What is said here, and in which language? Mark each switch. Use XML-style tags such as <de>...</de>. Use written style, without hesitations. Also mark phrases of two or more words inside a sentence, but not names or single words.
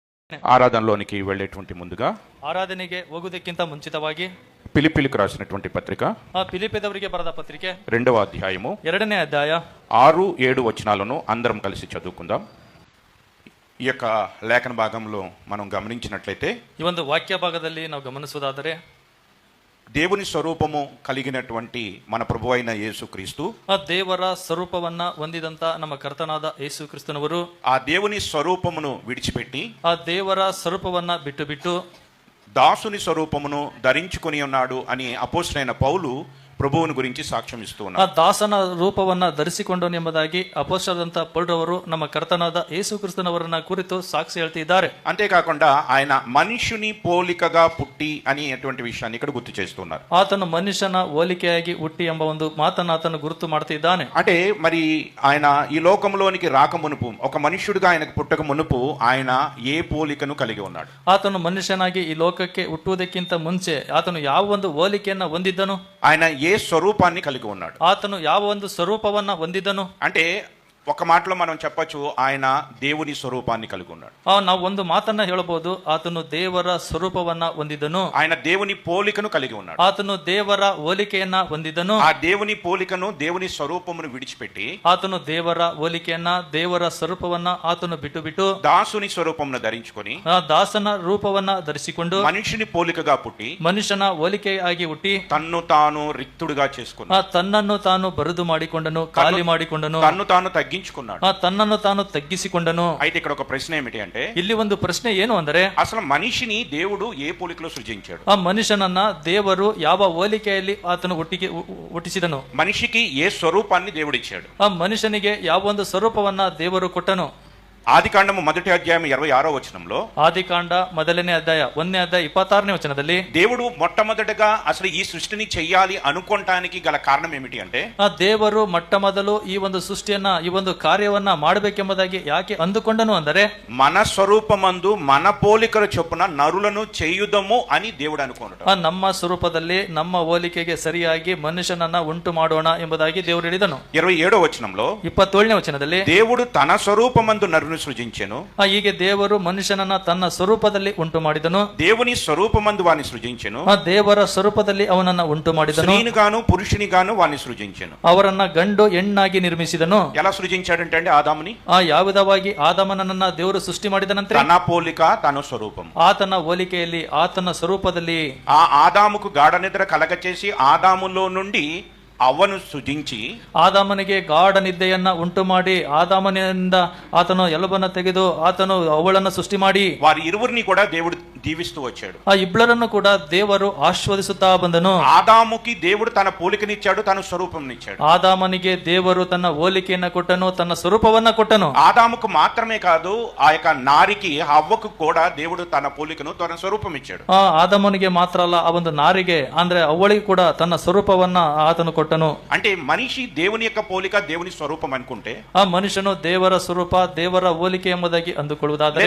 <te>ఆరాధనలోనికి వెళ్ళేటువంటి ముందుగా</te> <kn>ಆರಾಧನೆಗೆ ಹೋಗುವುದಕ್ಕಿಂತ ಮುಂಚಿತವಾಗಿ</kn> <te>ఫిలిప్పీలకు రాసినటువంటి పత్రిక</te> <kn>ಫಿಲಿಪ್ಪದವರಿಗೆ ಬರೆದ ಪತ್ರಿಕೆ</kn> <te>2వ అధ్యాయము</te> <kn>2ನೇ ಅಧ್ಯಾಯ</kn> <te>6-7 వచనాలను అందరం కలిసి చదువుకుందాం. ఈ యొక్క లేఖన భాగంలో మనం గమనించినట్లయితే</te> <kn>ಈ ಒಂದು ವಾಕ್ಯ ಭಾಗದಲ್ಲಿ ನಾವು ಗಮನಿಸುವುದಾದರೆ</kn> <te>దేవుని స్వరూపము కలిగినటువంటి మన ప్రభు అయిన యేసుక్రీస్తు</te> <kn>ಆ ದೇವರ ಸ್ವರೂಪವನ್ನ ಹೊಂದಿದಂತ ನಮ್ಮ ಕರ್ತನಾದ ಯೇಸು ಕ್ರಿಸ್ತನವರು</kn> <te>ఆ దేవుని స్వరూపమును విడిచిపెట్టి</te> <kn>ಆ ದೇವರ ಸ್ವರೂಪವನ್ನ ಬಿಟ್ಟು</kn> <te>దాసుని స్వరూపమును ధరించుకొని ఉన్నాడు అని అపోస్తలుడైన పౌలు ప్రభువుని గురించి సాక్ష్యం ఇస్తూ</te> <kn>ಆ</kn> <te>ఉన్నారు.</te> <kn>ದಾಸನ ರೂಪವನ್ನ ಧರಿಸಿಕೊಂಡನು ಎಂಬುದಾಗಿ ಅಪೊಸ್ತಲರಾದಂತ ಪೌಲರವರು ನಮ್ಮ ಕರ್ತನಾದ ಯೇಸು ಕ್ರಿಸ್ತನವರನ್ನ ಕುರಿತು ಸಾಕ್ಷಿ ಹೇಳ್ತಿದ್ದಾರೆ.</kn> <te>అంతేకాకుండా ఆయన మనుషుని పోలికగా పుట్టి అని అటువంటి విషయాన్ని ఇక్కడ గుర్తు చేస్తున్నారు.</te> <kn>ಆತನು ಮನುಷ್ಯನ ಹೋಲಿಕೆಯಾಗಿ ಹುಟ್ಟಿ ಎಂಬ ಒಂದು ಮಾತನ್ನು ಆತನು ಗುರುತು ಮಾಡ್ತಿದ್ದಾನೆ.</kn> <te>అంటే మరి ఆయన ఈ లోకంలోనికి రాక మునుపు ఒక మనుష్యుడిగా ఆయనకు పుట్టక మునుపు ఆయన ఏ పోలికను కలిగి ఉన్నాడు?</te> <kn>ಆತನು ಮನುಷ್ಯನಾಗಿ ಈ ಲೋಕಕ್ಕೆ ಹುಟ್ಟುವುದಕ್ಕಿಂತ ಮುಂಚೆ ಆತನು ಯಾವ ಒಂದು ಹೋಲಿಕೆಯನ್ನ ಹೊಂದಿದ್ದನು?</kn> <te>ఆయన ఏ స్వరూపాన్ని కలిగి ఉన్నాడు?</te> <kn>ಆತನು ಯಾವ ಒಂದು ಸ್ವರೂಪವನ್ನ ಹೊಂದಿದ್ದನು?</kn> <te>అంటే ఒక మాటలో మనం చెప్పొచ్చు ఆయన దేవుని స్వరూపాన్ని కలిగి ఉన్నాడు.</te> <kn>ನಾವು ಒಂದು ಮಾತನ್ನ ಹೇಳಬಹುದು, ಆತನು ದೇವರ ಸ್ವರೂಪವನ್ನ ಹೊಂದಿದನು.</kn> <te>ఆయన దేవుని పోలికను కలిగి ఉన్నాడు.</te> <kn>ಆತನು ದೇವರ ಹೋಲಿಕೆಯನ್ನ ಹೊಂದಿದನು.</kn> <te>ఆ దేవుని పోలికను దేవుని స్వరూపమును విడిచిపెట్టి</te> <kn>ಆತನು ದೇವರ ಹೋಲಿಕೆಯನ್ನ ದೇವರ ಸ್ವರೂಪವನ್ನ ಆತನು ಬಿಟ್ಟು</kn> <te>దాసుని స్వరూపమును ధరించుకొని</te> <kn>ಆ ದಾಸನ ರೂಪವನ್ನ ಧರಿಸಿಕೊಂಡು</kn> <te>మనిషిని పోలికగా పుట్టి</te> <kn>ಮನುಷ್ಯನ ಹೋಲಿಕೆಯಾಗಿ ಹುಟ್ಟಿ</kn> <te>తన్ను తాను రిక్తుడిగా చేసుకున్నాడు.</te> <kn>ತನ್ನನ್ನು ತಾನು ಬರಿದು ಮಾಡಿಕೊಂಡನು, ಖಾಲಿ ಮಾಡಿಕೊಂಡನು,</kn> <te>తన్ను తాను తగ్గించుకున్నాడు.</te> <kn>ತನ್ನನ್ನು ತಾನು ತಗ್ಗಿಸಿಕೊಂಡನು.</kn> <te>అయితే ఇక్కడ ఒక ప్రశ్న ఏమిటి అంటే</te> <kn>ಇಲ್ಲಿ ಒಂದು ಪ್ರಶ್ನೆ ಏನು ಅಂದರೆ,</kn> <te>అసలు మనిషిని దేవుడు ఏ పోలికలో సృజించాడు?</te> <kn>ಆ మనుషనನ್ನ ದೇವರು ಯಾವ ಹೋಲಿಕೆಯಲ್ಲಿ ಆತನು ಹುಟ್ಟಿಸಿದನು?</kn> <te>మనిషికి ఏ స్వరూపాన్ని దేవుడిచ్చాడు?</te> <kn>ಆ ಮನುಷ್ಯನಿಗೆ ಯಾವ ಒಂದು ಸ್ವರೂಪವನ್ನ ದೇವರು ಕೊಟ್ಟನು?</kn> <te>ఆదికాండము 1వ అధ్యాయం 26వ వచనంలో</te> <kn>ಆದಿಕಾಂಡ 1ನೇ ಅಧ್ಯಾಯ 1ನೇ ಅಧ್ಯಾಯ 26ನೇ ವಚನದಲ್ಲಿ</kn> <te>దేవుడు మొట్టమొదటగా అసలు ఈ సృష్టిని చెయ్యాలి అనుకోవటానికి గల కారణం ఏమిటి అంటే</te> <kn>ಆ ದೇವರು ಮೊಟ್ಟ ಮೊದಲು ಈ ಒಂದು ಸೃಷ್ಟಿಯನ್ನ ಈ ಒಂದು ಕಾರ್ಯವನ್ನ ಮಾಡಬೇಕೆಂಬುದಾಗಿ ಯಾಕೆ ಅಂದುಕೊಂಡನು ಅಂದರೆ,</kn> <te>మన స్వరూపమందు మన పోలికల చొప్పున నరులను చేయుదము అని దేవుడు అనుకున్నాడు.</te> <kn>ನಮ್ಮ ಸ್ವರೂಪದಲ್ಲಿ ನಮ್ಮ ಹೋಲಿಕೆಗೆ ಸರಿಯಾಗಿ ಮನುಷ್ಯನನ್ನ ಉಂಟು ಮಾಡೋಣ ಎಂಬುದಾಗಿ ದೇವರು ಹೇಳಿದನು.</kn> <te>27వ వచనంలో</te> <kn>27ನೇ ವಚನದಲ್ಲಿ</kn> <te>దేవుడు తన స్వరూపమందు నరుని సృజించెను.</te> <kn>ಹೀಗೆ ದೇವರು ಮನುಷ್ಯನನ್ನ ತನ್ನ ಸ್ವರೂಪದಲ್ಲಿ ಉಂಟು ಮಾಡಿದನು.</kn> <te>దేవుని స్వరూపమందు వాని సృజించెను.</te> <kn>ಆ ದೇವರ ಸ್ವರೂಪದಲ್ಲಿ ಅವನನ್ನ ಉಂಟು ಮಾಡಿದನು.</kn> <te>స్త్రీనిగాను పురుషునిగాను వాని సృజించెను.</te> <kn>ಅವರನ್ನ ಗಂಡು ಹೆಣ್ಣಾಗಿ ನಿರ್ಮಿಸಿದನು.</kn> <te>ఎలా సృజించాడంటే అండి ఆదాముని</te> <kn>ಯಾವ ವಿಧವಾಗಿ ಆದಾಮನನ್ನ ದೇವರು ಸೃಷ್ಟಿ ಮಾಡಿದನಂತೆ?</kn> <te>తన పోలిక తన స్వరూపం.</te> <kn>ಆತನ ಹೋಲಿಕೆಯಲ್ಲಿ ಆತನ ಸ್ವರೂಪದಲ್ಲಿ</kn> <te>ఆ ఆదాముకు గాఢ నిద్ర కలగచేసి ఆదాములో నుండి అవ్వను సృజించి</te> <kn>ಆದಾಮನಿಗೆ ಗಾಢ ನಿದ್ದೆಯನ್ನ ಉಂಟು ಮಾಡಿ ಆದಾಮನಿಂದ ಆತನು ಎಲುಬನ್ನ ತೆಗೆದು ಆತನು ಅವಳನ್ನ ಸೃಷ್ಟಿ ಮಾಡಿ</kn> <te>వారి ఇరువురిని కూడా దేవుడు దీవిస్తూ వచ్చాడు.</te> <kn>ಆ ಇಬ್ಬರನ್ನು ಕೂಡ ದೇವರು ಆಶೀರ್ವದಿಸುತ್ತಾ ಬಂದನು.</kn> <te>ఆదాముకి దేవుడు తన పోలికనిచ్చాడు, తన స్వరూపంనిచ్చాడు.</te> <kn>ಆದಾಮನಿಗೆ ದೇವರು ತನ್ನ ಹೋಲಿಕೆಯನ್ನ ಕೊಟ್ಟನು, ತನ್ನ ಸ್ವರೂಪವನ್ನ ಕೊಟ್ಟನು.</kn> <te>ఆదాముకు మాత్రమే కాదు, ఆ యొక్క నారికి హవ్వకు కూడా దేవుడు తన పోలికను తన స్వరూపం ఇచ్చాడు.</te> <kn>ಆದಾಮನಿಗೆ ಮಾತ್ರ ಅಲ್ಲ, ಆ ಒಂದು ನಾರಿಗೆ ಅಂದ್ರೆ ಅವಳಿಗೆ ಕೂಡ ತನ್ನ ಸ್ವರೂಪವನ್ನ ಆತನು ಕೊಟ್ಟನು.</kn> <te>అంటే మనిషి దేవుని యొక్క పోలిక దేవుని స్వరూపం అనుకుంటే,</te> <kn>ಆ ಮನುಷ್ಯನು ದೇವರ ಸ್ವರೂಪ ದೇವರ ಹೋಲಿಕೆ ಎಂಬುದಾಗಿ ಅಂದುಕೊಳ್ಳುವುದಾದರೆ,</kn>